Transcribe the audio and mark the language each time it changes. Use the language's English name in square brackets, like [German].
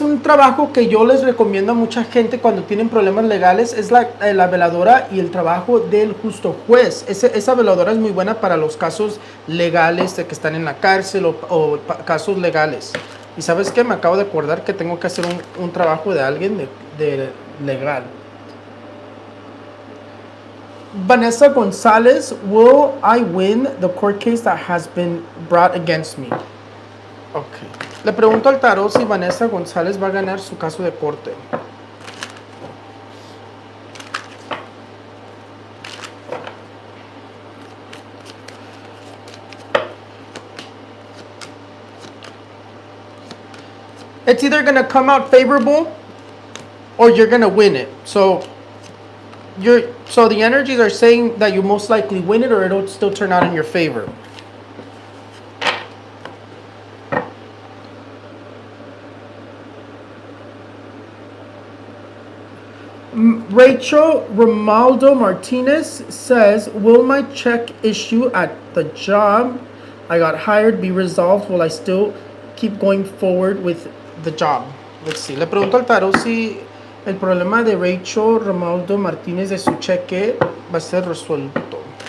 [Spanish] Un trabajo que yo les recomiendo a mucha gente cuando tienen problemas legales es la veladora y el trabajo del justo juez. Esa veladora es muy buena para los casos legales de que están en la cárcel o casos legales. Y ¿sabes qué? Me acabo de acordar que tengo que hacer un trabajo de alguien de legal. [English] Vanessa González, will I win the court case that has been brought against me? Okay. [Spanish] Le pregunto al tarot si Vanessa González va a ganar su caso de corte. [English] It's either going to come out favorable or you're going to win it. So the energies are saying that you most likely win it or it'll still turn out in your favor. Rachel Romaldo Martinez says, will my check issue at the job I got hired be resolved? Will I still keep going forward with the job? Let's see. [Spanish] Le pregunto al tarot si el problema de Rachel Romaldo Martínez de su cheque va a ser resuelto.